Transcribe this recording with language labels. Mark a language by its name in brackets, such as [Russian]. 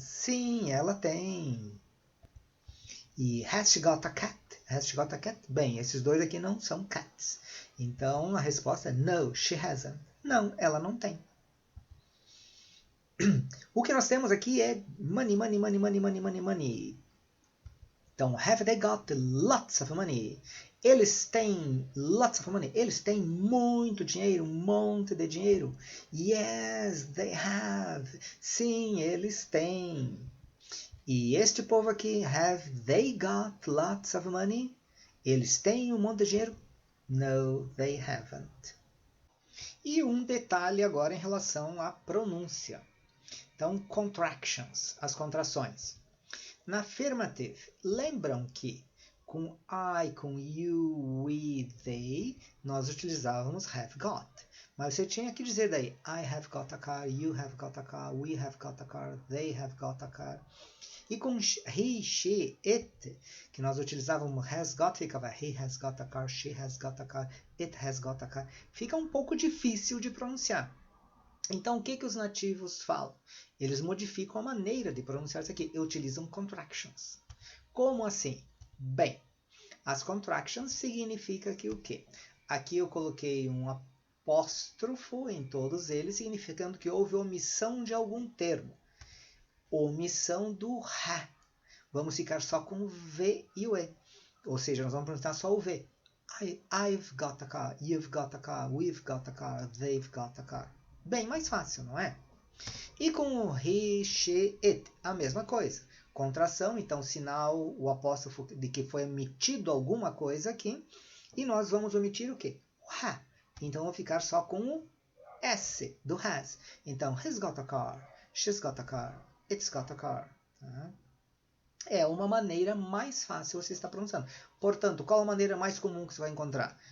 [Portuguese] Sim, ela tem. [English] E has she got a cat? Has she got a cat? [Portuguese] Bem, esses dois aqui não são cats. Então, a resposta é [English] no, she hasn't. [Portuguese] Não, ela não tem. O que nós temos aqui é money, money, money, money, money, money, money. [English] Então, have they got lots of money? [Portuguese] Eles têm [English] lots of money. [Portuguese] Eles têm muito dinheiro, um monte de dinheiro. [English] Yes, they have. [Portuguese] Sim, eles têm. E este povo aqui, [English] have they got lots of money? [Portuguese] Eles têm um monte de dinheiro? [English] No, they haven't. [Portuguese] E um detalhe agora em relação à pronúncia. Então, contractions, as contrações. Na affirmative, lembram que com I, com you, we, they, nós utilizávamos have got. Mas você tinha que dizer daí, [English] I have got a car, you have got a car, we have got a car, they have got a car. E com he, she, it, [Portuguese] que nós utilizávamos [English] has got, ficava he has got a car, she has got a car, it has got a car. [Portuguese] Fica um pouco difícil de pronunciar. Então, o que os nativos falam? Eles modificam a maneira de pronunciar isso aqui. Utilizam contractions. Como assim? Bem, as contractions significa que o quê? Aqui eu coloquei um apóstrofo em todos eles, significando que houve omissão de algum termo. Omissão do ha. Vamos ficar só com o V e o E. Ou seja, nós vamos pronunciar só o V. [English] I've got a car, you've got a car, we've got a car, they've got a car. [Portuguese] Bem mais fácil, não é? E com o he, she, it, a mesma coisa. Contração, então sinal, o apóstrofo de que foi omitido alguma coisa aqui. E nós vamos omitir o quê? O ha. Então, vou ficar só com o S do has. [English] Então, he's got a car, she's got a car, it's got a car. [Portuguese] Tá? É uma maneira mais fácil você está pronunciando. Portanto, qual a maneira mais comum que você vai encontrar?